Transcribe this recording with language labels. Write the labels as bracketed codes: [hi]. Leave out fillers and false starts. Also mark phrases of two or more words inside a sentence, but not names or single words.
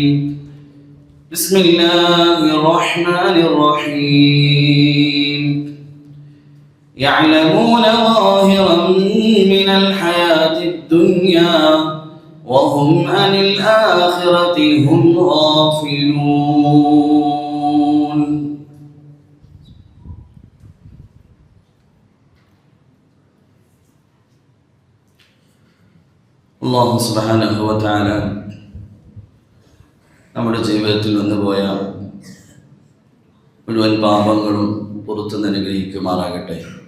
[ar] بسم الله الرحمن الرحيم. يعلمون ظاهرا من الحياة الدنيا وهم عن الآخرة هم غافلون. الله سبحانه وتعالى [ml] നമ്മുടെ ജീവിതത്തിൽ വന്നുപോയ മുഴുവൻ പാപങ്ങളും പുറത്തു അനുഗ്രഹിക്കുമാറാകട്ടെ.